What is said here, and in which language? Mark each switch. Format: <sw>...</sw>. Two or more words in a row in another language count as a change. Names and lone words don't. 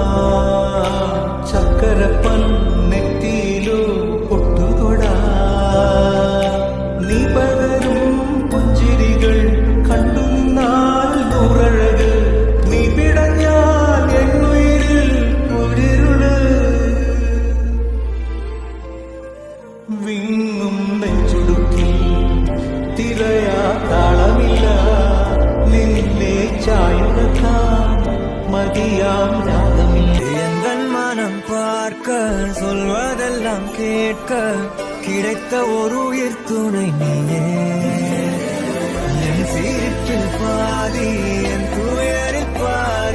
<ml>ചക്കരപ്പൻ നെറ്റിയിലോ പൊട്ടുതൊടാ നീ പകരും പുഞ്ചിരികൾ കണ്ടു നിന്നാൽ നൂറഴക് നീ പിടഞ്ഞാൽ എന്നുയിരിൽ ഒരിരുള് വിങ്ങും നെഞ്ചുടുക്കിൽ തിരയാ താളമില്ല നിന്നെ ചായുറക്കാൻ</ml> <ta>மதியாம் ராகமில்லை எந்தன் மனம் பார்க்க சொல்வதெல்லாம் கேட்க கிடைத்த ஒரு உயிர் துணை நீயே என் சிரிப்பில் பாதி என் துயரில் பாதி</ta>